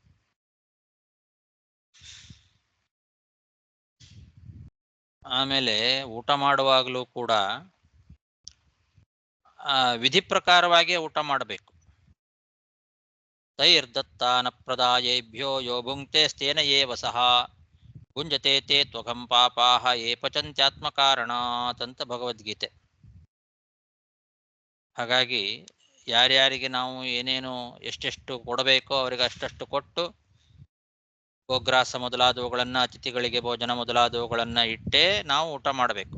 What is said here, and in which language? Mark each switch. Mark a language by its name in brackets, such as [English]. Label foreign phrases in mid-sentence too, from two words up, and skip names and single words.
[Kannada] ಆಮೇಲೆ ಊಟ ಮಾಡುವಾಗಲೂ ಕೂಡ ವಿಧಿ ಪ್ರಕಾರವಾಗಿ ಊಟ ಮಾಡಬೇಕು. [Sanskrit] ತೈರ್ದತ್ತಾನ ಪ್ರದಾಯೇಭ್ಯೋ ಯೋ ಭುಂಕ್ತೆ ಸ್ಥೇನ ಏವ ಸಹ ಭುಂಜತೆ ತೇ ತ್ವಘಂ ಪಾಪಾಹ ಯೇ ಪಚಂತ್ಯಾತ್ಮಕಾರಣಾತ್ ಅಂತ ಭಗವದ್ಗೀತೆ. [Kannada] ಹಾಗಾಗಿ ಯಾರ್ಯಾರಿಗೆ ನಾವು ಏನೇನು ಎಷ್ಟೆಷ್ಟು ಕೊಡಬೇಕೋ ಅವರಿಗೆ ಅಷ್ಟಷ್ಟು ಕೊಟ್ಟು, ಗೋಗ್ರಾಸ ಮೊದಲಾದವುಗಳನ್ನು, ಅತಿಥಿಗಳಿಗೆ ಭೋಜನ ಮೊದಲಾದವುಗಳನ್ನು ಇಟ್ಟೇ ನಾವು ಊಟ ಮಾಡಬೇಕು.